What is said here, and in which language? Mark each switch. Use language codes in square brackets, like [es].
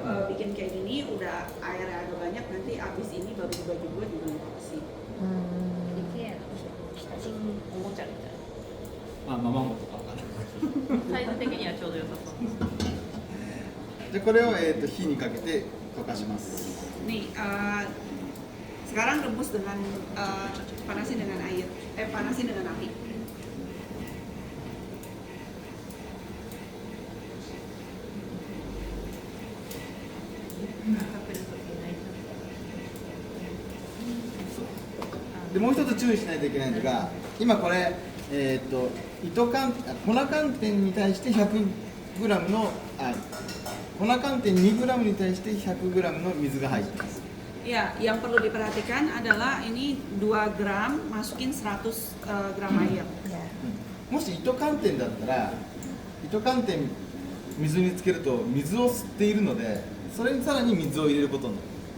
[id] mau bikin kayak gini udah airnya agak banyak, nanti abis ini baru dibagi 2 juga kasih. [ja] できるキッチンおもちゃみたいあ、ママもとかわかんない。なサイズ的にはちょうど良さそうです。じゃあこれを、火にかけて溶かします。 [id] Nih, sekarang rebus dengan panasin dengan air, panasin dengan api. [ja] Nah, でもう一つ注意しないといけないのが、今これ、粉寒天に対して 100g の粉寒天 2g に対して 100g の水が入っています。 [id] Ya, yang perlu diperhatikan adalah ini 2 gram masukin 100 gram air. [ja] もし糸寒天だったら、糸寒天水につけると水を吸っているので、それにさらに水を入れることになる。